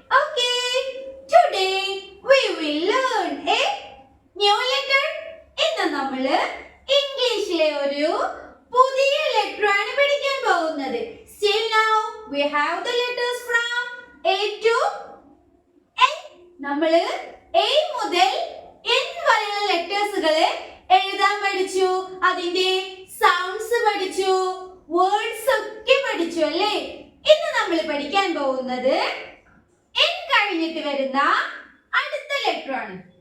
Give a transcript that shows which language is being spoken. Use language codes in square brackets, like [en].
[en] Okay, today we will learn a new letter. [ml] ഇന്ന് നമ്മൾ ഇംഗ്ലീഷിലെ ഒരു പുതിയ ലെറ്റർ ആണ് പഠിക്കാൻ പോകുന്നത്. [en] Still now we have the letters from A to N. [ml] നമ്മൾ A മുതൽ N വരെയുള്ള ലെറ്റേഴ്സുകൾ എഴുതാൻ പഠിച്ചു, അതിന്റെ സൗണ്ട്സ് പഠിച്ചു, വേർഡ്സ് ഒക്കെ പഠിച്ചു അല്ലേ? ഇന്ന് നമ്മൾ പഠിക്കാൻ പോകുന്നത് N കഴിഞ്ഞിട്ട് വരുന്ന അടുത്ത ലെറ്റർ ആണ്.